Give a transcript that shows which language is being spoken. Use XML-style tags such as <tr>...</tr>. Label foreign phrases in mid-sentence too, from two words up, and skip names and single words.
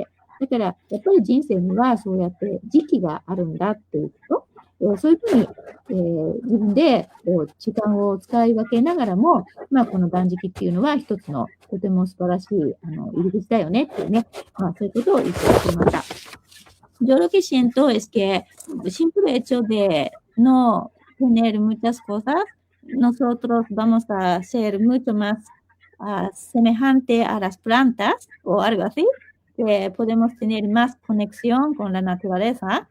<ja>だから、やっぱり人生にはそうやって時期があるんだっていうこと、そういうふうに、自分で時間を使い分けながらも、この断食っていうのは一つのとても素晴らしい入り口だよねっていうね、そういうことを言ってきました</ja> <es>。Yo lo que siento es que el simple hecho de no tener muchas cosas, nosotros vamos a ser mucho más semejante a las plantas o algo así, que podemos tener más conexión con la naturaleza.</es>